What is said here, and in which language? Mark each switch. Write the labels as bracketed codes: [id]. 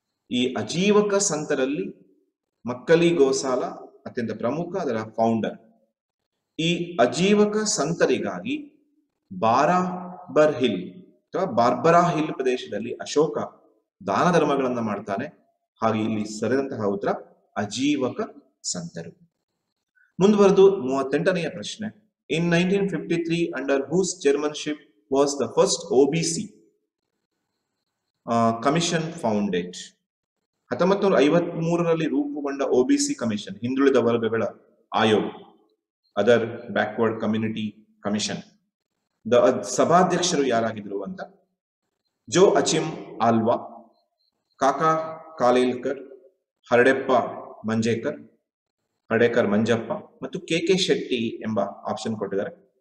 [kn] ಈ ಅಜೀವಕ ಸಂತರಲ್ಲಿ ಮಕ್ಕಲಿ ಗೋಸಾಲ ಅತ್ಯಂತ ಪ್ರಮುಖ, ಅದರ ಫೌಂಡರ್. ಈ ಅಜೀವಕ ಸಂತರಿಗಾಗಿ ಬಾರ್ಬರಾ ಹಿಲ್ ಅಥವಾ ಬಾರ್ಬರಾ ಹಿಲ್ ಪ್ರದೇಶದಲ್ಲಿ ಅಶೋಕ ದಾನ ಧರ್ಮಗಳನ್ನ ಮಾಡ್ತಾನೆ. ಹಾಗೆ ಇಲ್ಲಿ ಸರಿದಂತಹ ಉತ್ತರ ಅಜೀವಕ ಸಂತರು. ಮುಂದುವರೆದು 38ನೇ ಪ್ರಶ್ನೆ. [en] In 1953, under whose chairmanship was the first OBC commission founded? [kn] 1953ರಲ್ಲಿ ರೂಪುಗೊಂಡ OBC ಕಮಿಷನ್, ಹಿಂದುಳಿದ ವರ್ಗಗಳ ಆಯೋಗ, ಅದರ್ ಬ್ಯಾಕ್ವರ್ಡ್ ಕಮ್ಯುನಿಟಿ ಕಮಿಷನ್, ಸಭಾಧ್ಯಕ್ಷರು ಯಾರಾಗಿದ್ರು ಅಂತ. ಜೋ ಅಚಿಮ್ ಆಲ್ವಾ, ಕಾಕಾ ಕಾಲೇಲ್ಕರ್, ಹರ್ಡೆಪ್ಪ ಮಂಜೇಕರ್, ಹರ್ಡೇಕರ್ ಮಂಜಪ್ಪ ಮತ್ತು ಕೆ ಶೆಟ್ಟಿ ಎಂಬ ಆಪ್ಷನ್ ಕೊಟ್ಟಿದ್ದಾರೆ.